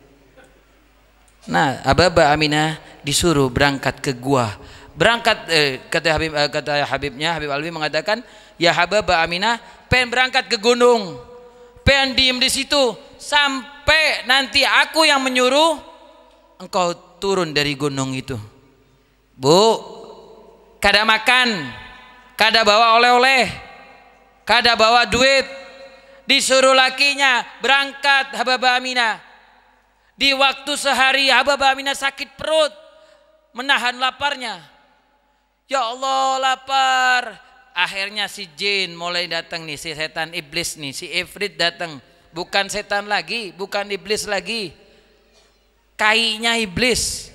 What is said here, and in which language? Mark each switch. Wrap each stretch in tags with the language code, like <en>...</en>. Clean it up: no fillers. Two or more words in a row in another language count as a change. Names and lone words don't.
<id>Nah, Aba Aminah disuruh berangkat ke gua. Berangkat kata Habibnya, Habib Alwi mengatakan, ya Hababa Aminah, pengen berangkat ke gunung, pengen diem di situ sampai nanti aku yang menyuruh engkau turun dari gunung itu. Bu,</id> <bjn>kada makan, kada bawa oleh-oleh, kada bawa duit, disuruh lakinya berangkat Hababa Aminah.</bjn> <id>Di waktu sehari Hababa Aminah sakit perut, menahan laparnya. Ya Allah, lapar. Akhirnya si jin mulai datang nih, si setan iblis nih, si ifrit datang. Bukan setan lagi, bukan iblis lagi, kainya iblis.</id>